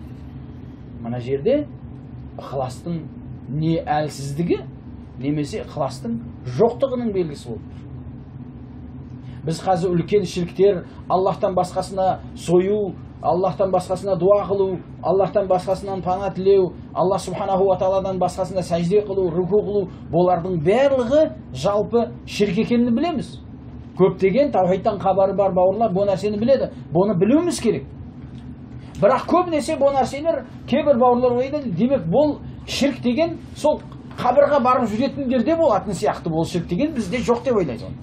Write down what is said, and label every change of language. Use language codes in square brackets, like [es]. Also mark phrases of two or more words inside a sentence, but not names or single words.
[kk] Мына жерде ықыластың не әлсіздігі, немесе ықыластың жоқтығының белгісі болып тұр. Біз қазір үлкен шірктер, Аллахтан басқасына сою, Аллахтан басқасына дуа қылу, Аллахтан басқасынан пана тілеу, Аллах [ar] سبحانه وتعالى [kk] басқасына сәжде қылу, руку қылу, бұлардың барлығы жалпы шірк екенін білеміз. Көптеген таухидтан хабары бар бауырлар бұл нәрсені біледі. Бұны білуіміз керек. Бірақ көбінесе бұл нәрселер кейбір бауырлар ойлайды, демек бұл шірк деген сол қабырға барып жүретіндерде болатын сияқты, бұл шірк деген бізде жоқ деп ойлайды оны.